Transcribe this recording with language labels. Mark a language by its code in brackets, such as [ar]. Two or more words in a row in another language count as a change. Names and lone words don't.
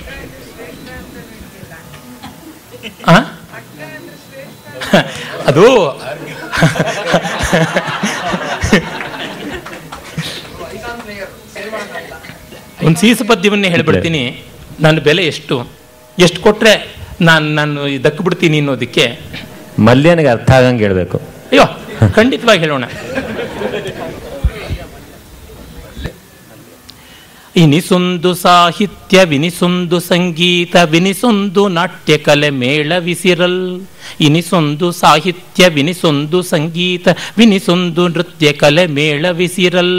[kn] ಅದು ಒಂದು ಸೀಸ ಪದ್ಯವನ್ನೇ ಹೇಳಿಬಿಡ್ತೀನಿ. ನನ್ನ ಬೆಲೆ ಎಷ್ಟು ಕೊಟ್ಟರೆ ನಾನು ದಕ್ಕಿಬಿಡ್ತೀನಿ ಅನ್ನೋದಕ್ಕೆ ಮಲ್ಯನಿಗೆ ಅರ್ಥ ಆಗಂಗೆ ಹೇಳಬೇಕು. ಅಯ್ಯೋ, ಖಂಡಿತವಾಗಿ ಹೇಳೋಣ. ಇನಿಸೊಂದು ಸಾಹಿತ್ಯ ವಿನಿಸೊಂದು ಸಂಗೀತ ವಿನಿಸೊಂದು ನಾಟ್ಯ ಕಲೆ ಮೇಳವಿಸಿರಲ್. ಇನಿಸೊಂದು ಸಾಹಿತ್ಯ ವಿನಿಸೊಂದು ಸಂಗೀತ ವಿನಿಸೊಂದು ನೃತ್ಯ ಕಲೆ ಮೇಳವಿಸಿರಲ್.